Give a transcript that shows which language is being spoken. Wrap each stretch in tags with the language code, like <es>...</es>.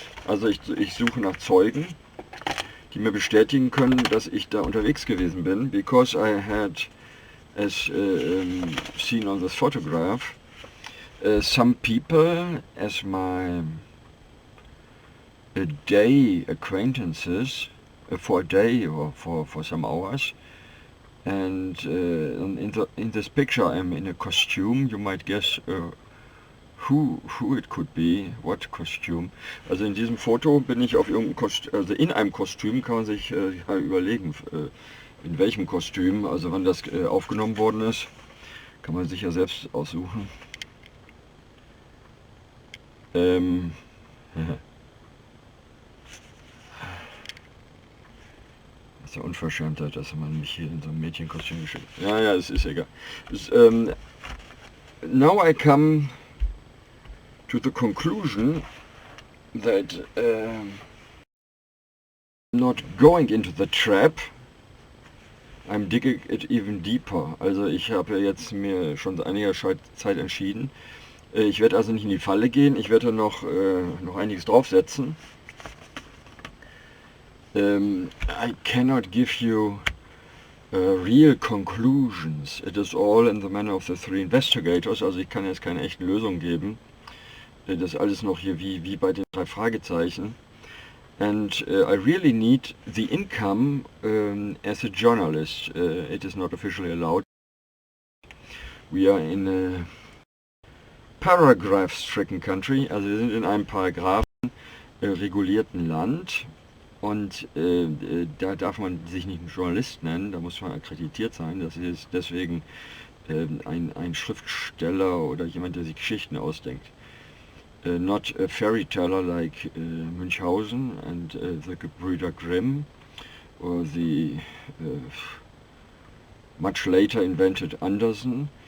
<de>Also ich suche nach Zeugen, die mir bestätigen können, dass ich da unterwegs gewesen bin,</de> <en>because I had, as seen on this photograph, some people as my day acquaintances for a day or for some hours. And in this picture I'm in a costume. You might guess who it could be, what costume.</en> <de>Also in diesem Foto bin ich auf irgendeinem Kostüm, also in einem Kostüm, kann man sich überlegen, in welchem Kostüm, also wann das aufgenommen worden ist, kann man sich ja selbst aussuchen. Das ist ja Unverschämtheit, dass man mich hier in so einem Mädchenkostüm geschickt hat. Ja, es ist egal.</de> <en>Now I come to the conclusion that not going into the trap, I'm digging it even deeper.</en> <de>Also ich habe jetzt mir schon seit einiger Zeit entschieden. Ich werde also nicht in die Falle gehen, ich werde noch einiges draufsetzen.</de> <en>I cannot give you real conclusions. It is all in the manner of the three investigators.</en> <de>Also ich kann jetzt keine echten Lösungen geben. Das ist alles noch hier wie bei den 3 Fragezeichen.</de> <en>And I really need the income as a journalist. It is not officially allowed. We are in a paragraph-stricken country.</en> <de>Also wir sind in einem Paragraphen regulierten Land. Und da darf man sich nicht einen Journalist nennen, da muss man akkreditiert sein. Das ist deswegen ein Schriftsteller oder jemand, der sich Geschichten ausdenkt.</de> <en>Not a fairy-teller like Münchhausen and the Gebrüder Grimm, or the much later invented Andersen.</en>